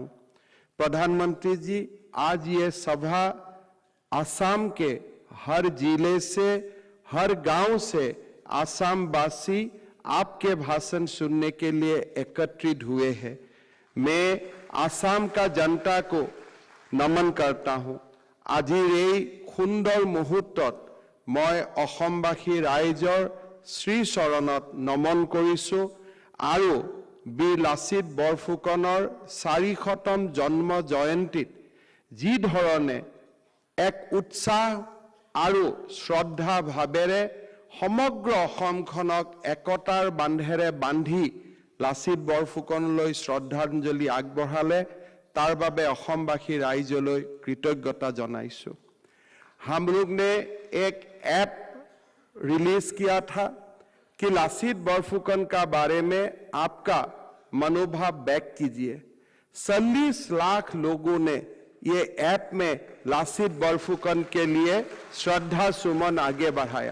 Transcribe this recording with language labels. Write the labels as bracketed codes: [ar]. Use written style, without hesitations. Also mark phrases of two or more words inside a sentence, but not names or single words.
[hi] प्रधानमंत्री जी, आज ये सभा असम के हर जिले से, हर गांव से असम वासी आपके भाषण सुनने के लिए एकत्रित हुए हैं। मैं असम का जनता को नमन करता हूं। [as] আজিৰ এই সুন্দৰ মুহূৰ্তত মই অসমবাসী ৰাইজৰ শ্ৰীচৰণত নমন কৰিছোঁ আৰু বীৰ লাচিত বৰফুকনৰ 400তম জন্ম জয়ন্তীত যি ধৰণে এক উৎসাহ আৰু শ্ৰদ্ধা ভাৱেৰে সমগ্ৰ অসমখনক একতাৰ বান্ধেৰে বান্ধি লাচিত বৰফুকনলৈ শ্ৰদ্ধাঞ্জলি আগবঢ়ালে, তাৰ বাবে অসমবাসী ৰাইজলৈ কৃতজ্ঞতা জনাইছো। [hi] हम लोग ने एक ऐप रिलीज किया था कि लासित बरफुकन का बारे में आपका मनोभाव व्यक्त कीजिए। 40 लाख लोगों ने ये ऐप में लासित बरफुकन के लिए श्रद्धा सुमन आगे बढ़ाया।